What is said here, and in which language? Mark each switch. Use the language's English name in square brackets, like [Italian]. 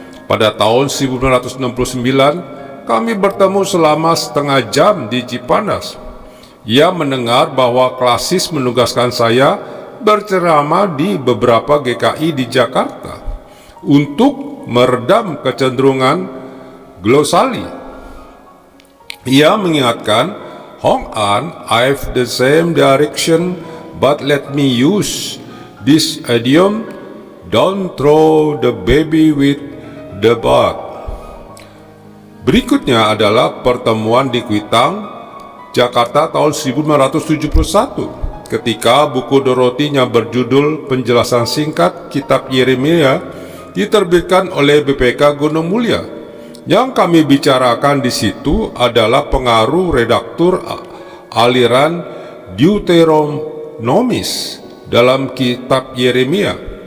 [Indonesian] Pada tahun 1969, kami bertemu selama setengah jam di Cipanas. Ia mendengar bahwa klasis menugaskan saya berceramah di beberapa GKI di Jakarta untuk meredam kecenderungan glosali. Ia mengingatkan, [English] "Hong An, I've the same direction, but let me use this idiom, don't throw the baby with the bath." [Indonesian] Berikutnya adalah pertemuan di Kuitang, Jakarta tahun 1971. Ketika buku Dorothy yang berjudul Penjelasan Singkat Kitab Yeremia diterbitkan oleh BPK Gunung Mulia. Yang kami bicarakan di situ adalah pengaruh redaktur aliran Deuteronomis dalam kitab Yeremia.